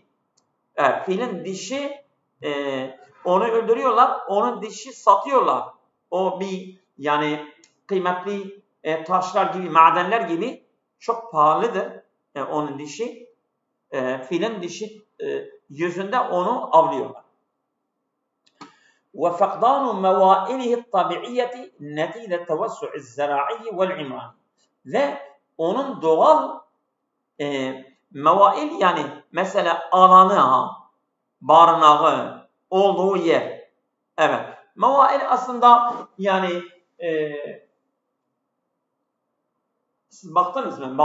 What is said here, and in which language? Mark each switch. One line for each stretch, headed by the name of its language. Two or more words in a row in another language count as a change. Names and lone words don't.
Turkish: Filin dişi onu öldürüyorlar. Onun dişi satıyorlar. O bir yani kıymetli taşlar gibi, madenler gibi çok pahalıdır onun dişi. Filin dişi yüzünde onu avlıyorlar.
Arabic: وفقدان موائله الطبيعية نتيجة توسع الزراعي والعمراني.
Turkish: Ve onun doğal mevail yani mesela alanı, barınağı olduğu yer. Evet. Mevail aslında yani siz baktınız mı?